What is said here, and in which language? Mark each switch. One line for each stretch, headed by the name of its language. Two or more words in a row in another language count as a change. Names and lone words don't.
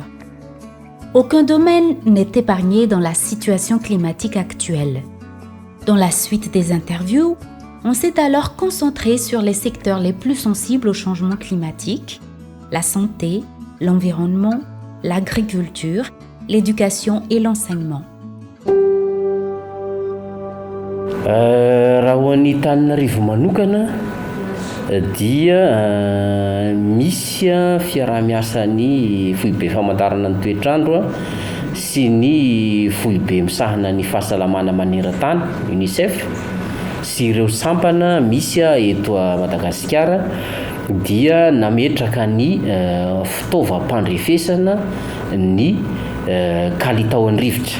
French: Aucun domaine n'est épargné dans la situation climatique actuelle. Dans la suite des interviews, on s'est alors concentré sur les secteurs les plus sensibles au changement climatique, la santé, l'environnement, l'agriculture, l'éducation et l'enseignement.
Malagasy: Raha ho an'ny Antananarivo manokana dia misy fiaraha-miasan'ny foibe famantarana ny toetrandro sy ny foibe misahana ny fahasalamana maneran-tany UNICEF sy ireo sampana misy eto Madagasikara dia nametraka ny fitaovam-pandrefesana ny kalitaon'ny rivotra.